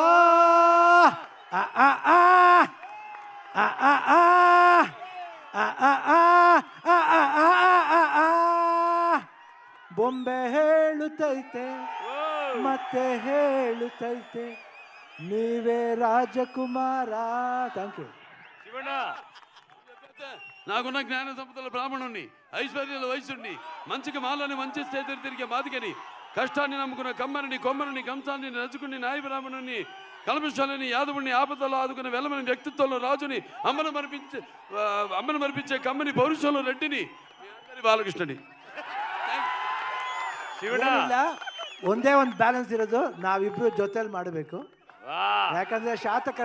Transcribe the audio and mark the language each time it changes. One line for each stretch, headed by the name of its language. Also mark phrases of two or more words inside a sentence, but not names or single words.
Kannada: Ah ah ah, ah ah ah, ah ah ah, ah ah ah ah. ಬೊಂಬೆ ಹೇಳುತ್ತೈತೆ ಮತ್ತೆ ಹೇಳುತ್ತೈತೆ ನೀವೇ ರಾಜಕುಮಾರ.
English: thank you.
Telugu: శివಣ್ణ, నాకున్న జ్ఞాన సంపదల బ్రాహ్మణుణ్ణి, ఐశ్వర్యాల వయసుని, మంచికి మాలని మంచి చేతులు తిరిగే మాదిగని, కష్టాన్ని నమ్ముకున్న కమ్మని కొమ్మని కంసాన్ని రజుకుని నాయ బ్రాహ్మణుని, కల్మశాలని యాదవుని ఆపదలో ఆదుకున్న వెలమని వ్యక్తిత్వంలో రాజుని, అమ్మను మరిపించే కమ్మని పౌరుషంలో రెడ్డిని, బాలకృష్ణని.
Kannada: ಏನಿಲ್ಲ, ಒಂದೇ ಒಂದು ಬ್ಯಾಲೆನ್ಸ್ ಇರೋದು, ನಾವಿಬ್ರು ಜೊತೆಲಿ ಮಾಡಬೇಕು. ಯಾಕಂದ್ರೆ ಶಾತಕ